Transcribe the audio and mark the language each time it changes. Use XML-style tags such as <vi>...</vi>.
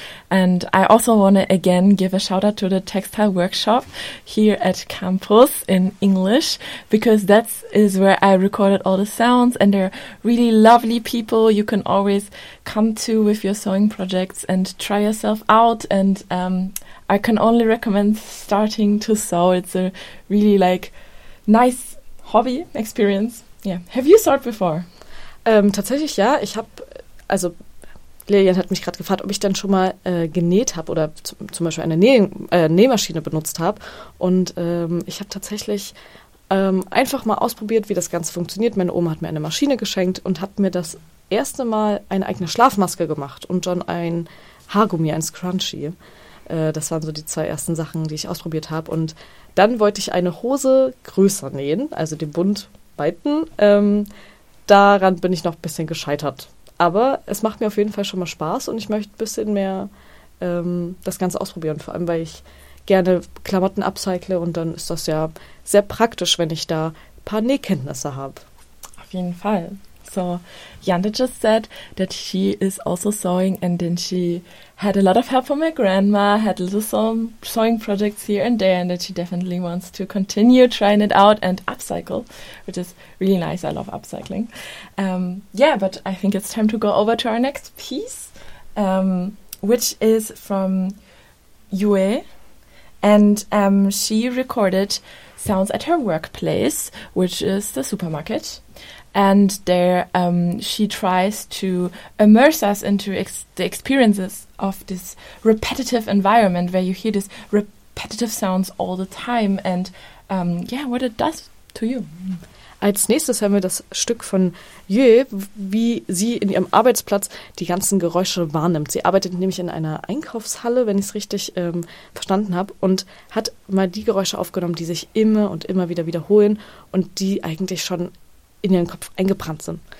<en>And I also want to again give a shout out to the textile workshop here at campus in English, because that is where I recorded all the sounds, and they're really lovely people you can always come to with your sewing projects and try yourself out. And I can only recommend starting to sew. It's a really like nice hobby experience. Yeah. Have you sewed before?</en> <de>Tatsächlich ja. Ich habe, also Lilian hat mich gerade gefragt, ob ich dann schon mal genäht habe oder zum Beispiel eine Nähmaschine benutzt habe. Und ich habe tatsächlich einfach mal ausprobiert, wie das Ganze funktioniert. Meine Oma hat mir eine Maschine geschenkt und hat mir das erste Mal eine eigene Schlafmaske gemacht und dann ein Haargummi, ein Scrunchie. Das waren so die zwei ersten Sachen, die ich ausprobiert habe. Und dann wollte ich eine Hose größer nähen, also den Bund weiten. Daran bin ich noch ein bisschen gescheitert. Aber es macht mir auf jeden Fall schon mal Spaß und ich möchte ein bisschen mehr das Ganze ausprobieren. Vor allem, weil ich gerne Klamotten upcycle und dann ist das ja sehr praktisch, wenn ich da ein paar Nähkenntnisse habe. Auf jeden Fall.</de> <en>So, Yanda just said that she is also sewing and then she had a lot of help from her grandma, had little sewing projects here and there, and that she definitely wants to continue trying it out and upcycle, which is really nice. I love upcycling. But I think it's time to go over to our next piece, which is from Yue, and she recorded sounds at her workplace, which is the supermarket. And there she tries to immerse us into the experiences of this repetitive environment where you hear these repetitive sounds all the time. And what it does to you.</en> <de>Als nächstes hören wir das Stück von Yue, wie sie in ihrem Arbeitsplatz die ganzen Geräusche wahrnimmt. Sie arbeitet nämlich in einer Einkaufshalle, wenn ich es richtig verstanden habe, und hat mal die Geräusche aufgenommen, die sich immer und immer wieder wiederholen und die eigentlich schon in ihren Kopf eingebrannt sind.</de>